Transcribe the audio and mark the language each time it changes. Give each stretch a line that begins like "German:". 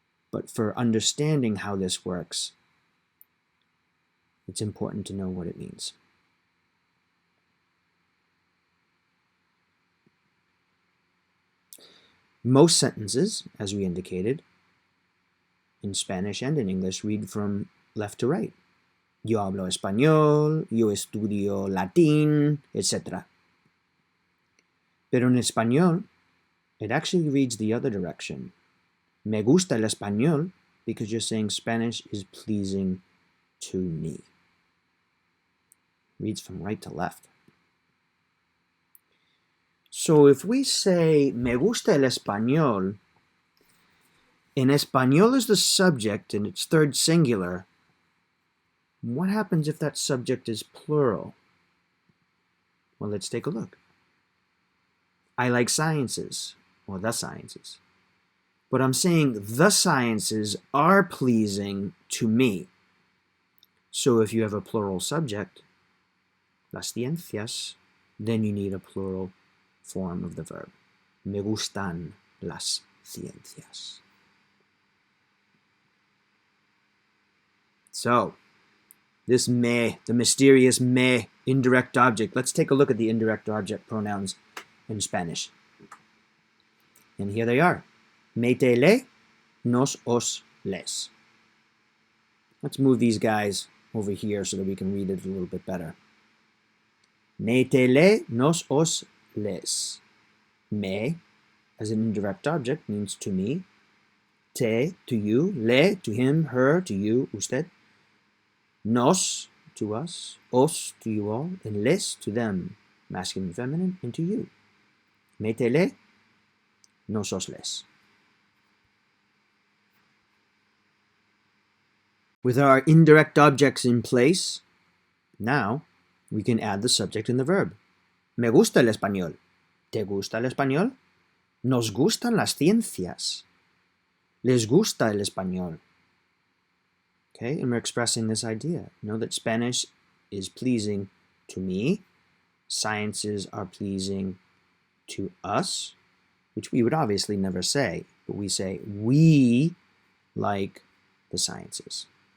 English: But for understanding how this works, it's important to know what it means. Most sentences, as we indicated, in Spanish and in English, read from left to right.
Spanish: Yo hablo español, yo estudio latín, etc. Pero en español,
English: it actually reads the other direction.
Spanish: Me gusta el español
English: because you're saying Spanish is pleasing to me. Reads from right to left. So if we say
Spanish: me gusta el español,
English: and español is the subject in its third singular, what happens if that subject is plural? Well, let's take a look. I like sciences, or the sciences. But I'm saying the sciences are pleasing to me. So if you have a plural subject, las ciencias, then you need a plural form of the verb.
Spanish: Me gustan las ciencias.
English: So, This me, the mysterious me, indirect object. Let's take a look at the indirect object pronouns in Spanish. And here they are. Me te le, nos os les. Let's move these guys over here so that we can read it a little bit better. Me te le, nos os les. Me, as an indirect object, means to me. Te, to you. Le, to him, her, to you, usted. Nos, to us. Os, to you all. And les, to them, masculine and feminine, and to you. Me te le, nos os les. With our indirect objects in place, now we can add the subject and the verb.
Spanish: Me gusta el español. ¿Te gusta el español? Nos gustan las ciencias. Les gusta el español.
English: Okay, and we're expressing this idea. Know that Spanish is pleasing to me. Sciences are pleasing to us, which we would obviously never say, but we say we like the sciences.